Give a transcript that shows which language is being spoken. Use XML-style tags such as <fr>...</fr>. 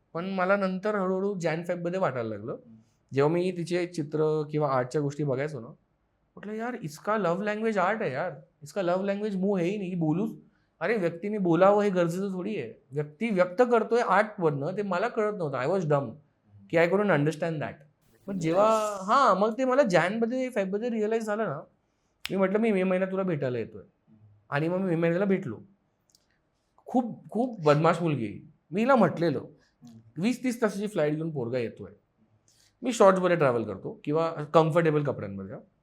<mr>पण मला नंतर हळूहळू फेबमध्ये वाटायला लागलं. जेव्हा मी तिचे चित्र किंवा आर्टच्या गोष्टी बघायचो ना, म्हटलं यार इसका लव्ह लँग्वेज आर्ट आहे यार,</mr> <hi>इसका लव्ह लँग्वेज मुंह है</hi> <mr>ही नाही, बोलूच. अरे व्यक्तीने बोलावं हे गरजेचं थोडी आहे. व्यक्ती व्यक्त करतोय आर्टवरनं, ते मला कळत नव्हतं.</mr> <en>I was dumb की I couldn't understand that.</en> <mr>पण जेव्हा मग ते मला फेबमध्ये रिअलाईज झालं ना, मी म्हटलं मी मे महिन्यात तुला भेटायला येतोय. आणि मग मी मे महिन्याला भेटलो. खूप खूप बदमाश मुलगी. मी हिला म्हटलेलं 20-30 तासाची फ्लाईट घेऊन पोरगा येतोय. मी शॉर्ट्समध्ये ट्रॅव्हल करतो किंवा कम्फर्टेबल कपड्यांमध्ये.</mr>